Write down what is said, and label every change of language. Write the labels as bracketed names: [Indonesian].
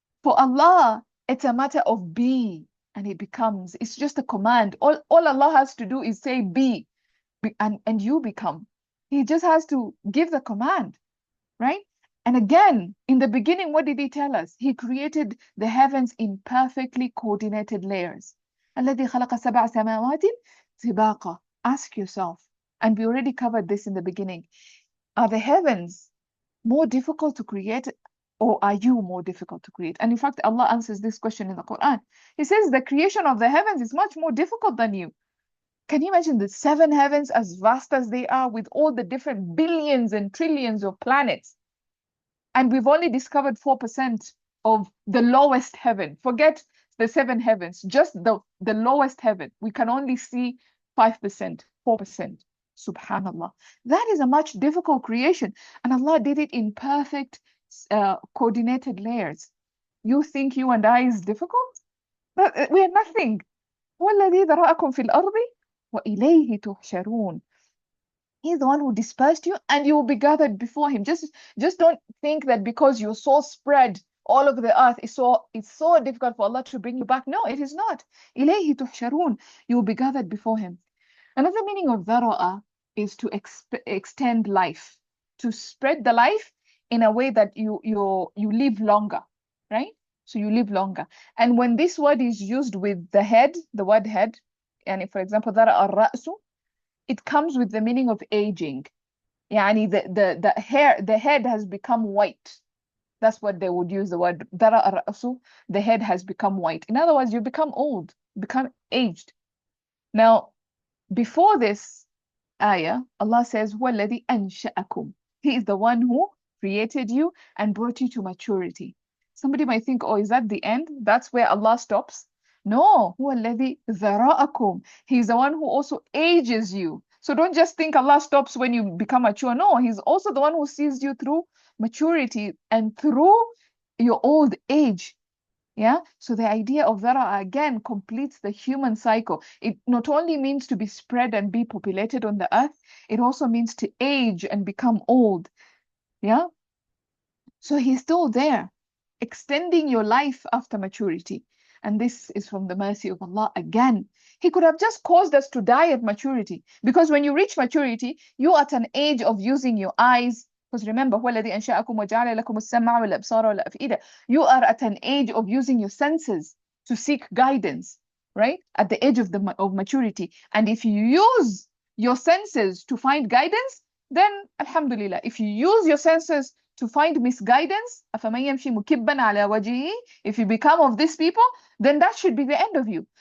[English] For Allah, it's a matter of be, and it becomes. It's just a command. All Allah has to do is say be, and you become. He just has to give the command, right? And again, in the beginning, what did he tell us? He created the heavens in perfectly coordinated layers. [Arabic] الذي خلق سبع سماوات طباقا. [English] Ask yourself, and we already covered this in the beginning. Are the heavens more difficult to create, or are you more difficult to create? And in fact, Allah answers this question in the Quran. He says the creation of the heavens is much more difficult than you. Can you imagine the seven heavens, as vast as they are, with all the different billions and trillions of planets? And we've only discovered 4% of the lowest heaven. Forget the seven heavens, just the lowest heaven. We can only see 5%, 4%. Subhanallah. That is a much difficult creation. And Allah did it in perfect, coordinated layers. You think you and I is difficult? We are nothing. [Arabic] هو الذي ذرأكم في الأرض وإليه تحشرون. [English] He's the one who dispersed you, and you will be gathered before him. Just don't think that because you're so spread all over the earth, it's so difficult for Allah to bring you back. No, it is not. [Arabic] إليه تحشرون. [English] You will be gathered before him. Another meaning of ذرأ is to extend life, to spread the life in a way that you live longer, right? So you live longer. And when this word is used with the head, the word head, and for example, [Arabic] ذرأ الرأس, [English] it comes with the meaning of aging. [Arabic] يعني [English] the head has become white. That's what they would use the word [Arabic] ذرأ الرأس. [English] The head has become white. In other words, you become old, become aged. Now, before this ayah, Allah says, [Arabic] هو الذي أنشأكم. [English] He is the one who created you and brought you to maturity. Somebody might think, oh, is that the end? That's where Allah stops? No, [Arabic] هو الذي ذرأكم. [English] He is the one who also ages you. So don't just think Allah stops when you become mature. No, He's also the one who sees you through maturity and through your old age. Yeah, so the idea of Dhara again completes the human cycle. It not only means to be spread and be populated on the earth, it also means to age and become old. Yeah, so he's still there, extending your life after maturity. And this is from the mercy of Allah again. He could have just caused us to die at maturity, because when you reach maturity, you're at an age of using your eyes. Because remember, [Arabic] هو الذي أنشأكم وجعل لكم السمع والأبصار والأفئدة. [English] You are at an age of using your senses to seek guidance, right? At the age of maturity. And if you use your senses to find guidance, then alhamdulillah. If you use your senses to find misguidance, [Arabic] أفمن يمشي مكبا على وجهه, [English] if you become of these people, then that should be the end of you.